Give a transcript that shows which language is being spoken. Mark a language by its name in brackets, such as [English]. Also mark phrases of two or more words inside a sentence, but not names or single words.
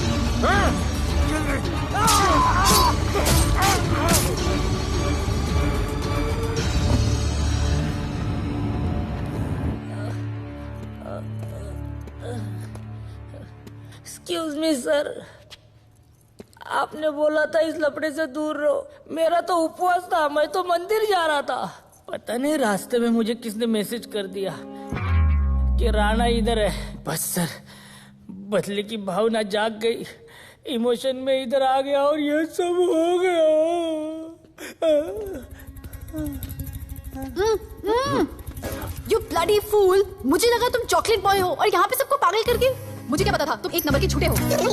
[English] excuse me [Hindi] सर, आपने बोला था इस लफड़े से दूर रहो। मेरा तो उपवास था, मैं तो मंदिर जा रहा था। पता नहीं रास्ते में मुझे किसने मैसेज कर दिया कि राणा इधर है। बस सर, बदले की भावना जाग गई, इमोशन में इधर आ गया और ये सब हो गया। [English] You bloody fool! [Hindi] मुझे लगा तुम [English] chocolate boy [Hindi] हो और यहाँ पे सबको पागल करके। मुझे क्या पता था तुम एक नंबर के झूठे हो।